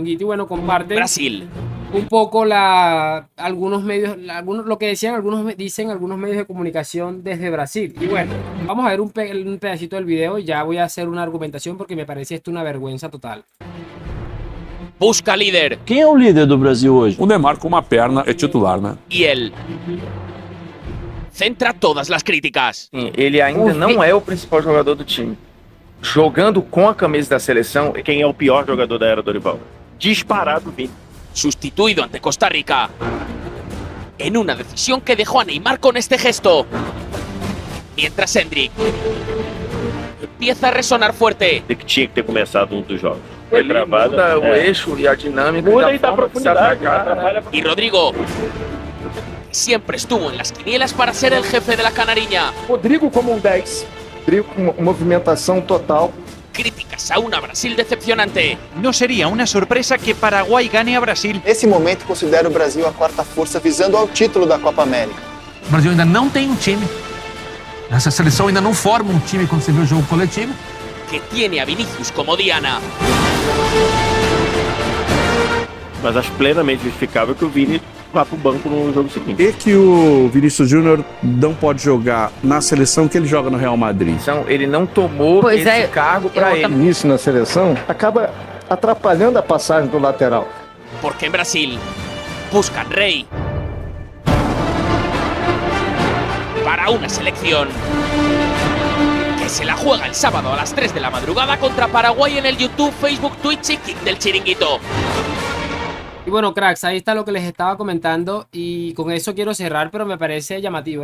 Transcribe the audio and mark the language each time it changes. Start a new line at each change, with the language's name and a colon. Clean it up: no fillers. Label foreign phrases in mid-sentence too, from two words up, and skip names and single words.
Spanish: Y bueno, comparten Brasil un poco algunos medios, lo que dicen algunos medios de comunicación desde Brasil. Y bueno, vamos a ver un pedacito del video y ya voy a hacer una argumentación, porque me parece esto una vergüenza total. busca líder.
Portuguese: Quem é o líder do Brasil hoje? O Neymar com uma perna é titular, né?
Spanish: Y él centra todas las críticas.
Portuguese: Ele ainda não é o principal jogador do time. Jogando com a camisa da seleção, quem é o pior jogador da era Dorival? Disparado, Vini.
Spanish: Sustituido ante Costa Rica en una decisión que dejó a Neymar con este gesto. Mientras Endrick empieza a resonar fuerte.
Portuguese: De que tinha que ter começado dos jogos. Foi travada, o eixo e a dinâmica da forma que se atacar.
Spanish: Y Rodrigo, que siempre estuvo en las quinielas para ser el jefe de la canariña.
Portuguese: Rodrigo como 10. Rodrigo com movimentação total.
Spanish: Críticas a una Brasil decepcionante. No sería una sorpresa que Paraguay gane a Brasil.
Portuguese: Nesse momento, considero o Brasil a quarta força visando ao título da Copa América. O Brasil ainda não tem time. Essa seleção ainda não forma um time quando você vê o jogo coletivo.
Spanish: Que tiene a Vinicius como diana.
Portuguese: Mas acho plenamente justificável que o Vini vá pro banco no jogo seguinte. E que o Vinícius Júnior não pode jogar na seleção que ele joga no Real Madrid. Então, ele não tomou esse cargo para ele. Isso na seleção acaba atrapalhando a passagem do lateral.
Spanish: Porque en Brasil buscan rey para una selección que se la juega el sábado a las 3 de la madrugada contra Paraguay en el YouTube, Facebook, Twitch y Kick del Chiringuito. Y bueno, cracks, ahí está lo que les estaba comentando, y con eso quiero cerrar, pero me parece llamativo.